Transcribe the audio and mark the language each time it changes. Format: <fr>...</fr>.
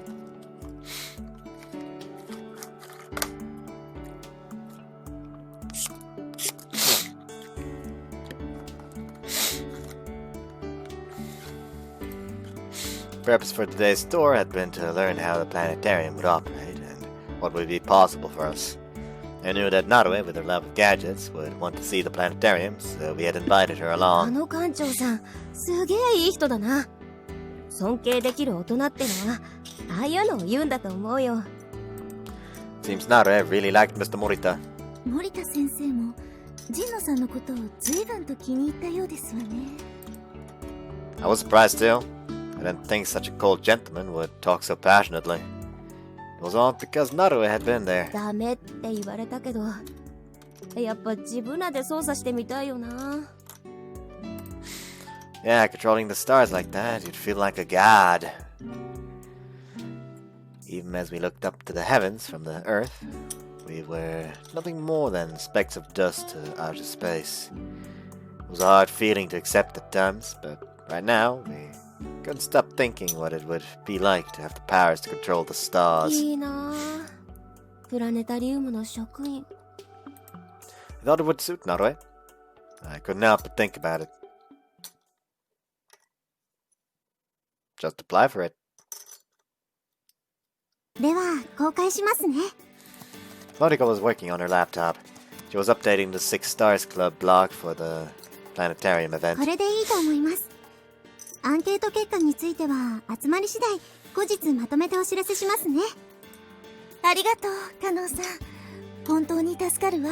<en>The purpose for today's tour had been to learn how the planetarium would operate and what would be possible for us. I knew that Narue, with her love of gadgets, would want to see the planetarium, so we had invited her</en> <ja>あ</ja> <en>along.</en> <ja>の館長さん、すげえいい人だな。尊敬できる大人ってのは、ああいうのを言うんだと思うよ。</ja> <en>Seems Narue really liked Mr. Morita.</en> <ja>森田先生も神野さんのことを随分と気に入ったようですわね。</ja> <en>I was surprised too. I didn't think such a cold gentleman would talk so passionately. It was all because Narue had been there.</en> <ja>ダメって言われたけど、やっぱ自分らで操作してみたいよな。</ja> <en>Yeah, controlling the stars like that, you'd feel like a god. Even as we looked up to the heavens from the earth, we were nothing more than specks of dust to outer space. It was a hard feeling to accept at times, but right now, we couldn't stop thinking what it would be like to have the powers to control the stars.</en> <ja>いいなぁ。プラネタリウムの職員。</ja> <en>I thought it would suit Narue. I couldn't help but think about it. Just apply for it.</en> <ja>では、公開しますね。</ja> <en>Noriko was working on her laptop. She was updating the Six Stars Club blog for the planetarium event.</en> <ja>これでいいと思います。アンケート結果については集まり次第後日まとめてお知らせしますね。ありがとう、カノンさん。本当に助かるわ。</ja>